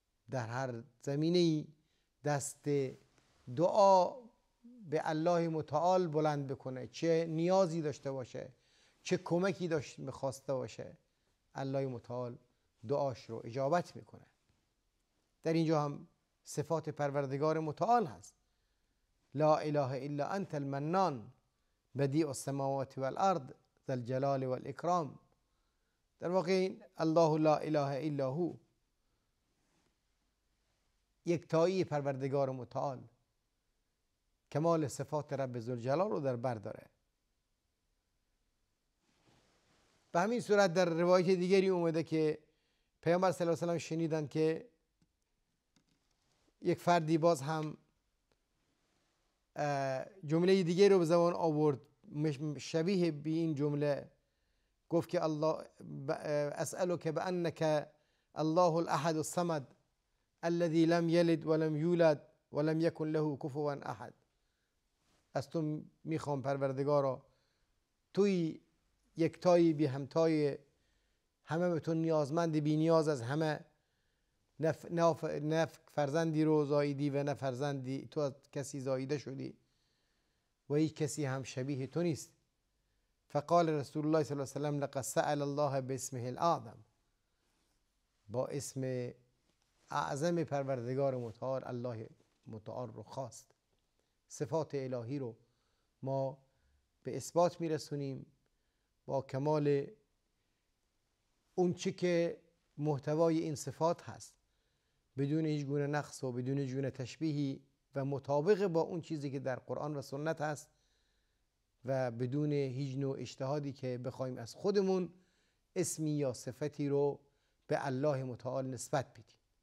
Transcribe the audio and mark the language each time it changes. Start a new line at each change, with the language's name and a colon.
Persian: در هر زمینه‌ای دست دعا به الله متعال بلند بکنه، چه نیازی داشته باشه، چه کمکی داشته میخواسته باشه، الله متعال دعاش رو اجابت میکنه. در اینجا هم صفات پروردگار متعال هست.
Arabic: لا اله الا انت المنان بدیع السماوات والارض ذا الجلال والاکرام.
Persian: در واقع الله لا اله الا هو، یکتایی پروردگار متعال، کمال صفات رب ذوالجلال رو در بر داره. به همین صورت در روایت دیگری اومده که پیامبر صلی الله علیه و سلم شنیدن که یک فردی باز هم جمله دیگه رو به زبان آورد شبیه به این جمله. گفت که
Arabic: الله اسألک بانک الله الاحد الصمد الذي لم يلد ولم يولد ولم يكن له كفوا احد.
Persian: از تو میخوام پروردگارا، توی یکتایی بی همتای، همه به تو نیازمند، بی نیاز از همه، نه فرزندی رو زاییدی و نه فرزندی تو از کسی زاییده شدی و هیچ کسی هم شبیه تو نیست.
Arabic: فقال رسول الله صلی الله علیه و سلم لقد سأل الله باسمه الاعظم.
Persian: با اسم اعظم پروردگار متعال الله متعال رو خواست. صفات الهی رو ما به اثبات میرسونیم با کمال اون چی که محتوای این صفات هست، بدون هیچ گونه نقص و بدون هیچ گونه تشبیهی و مطابق با اون چیزی که در قرآن و سنت هست، و بدون هیچ نوع اجتهادی که بخوایم از خودمون اسمی یا صفتی رو به الله متعال نسبت بدیم.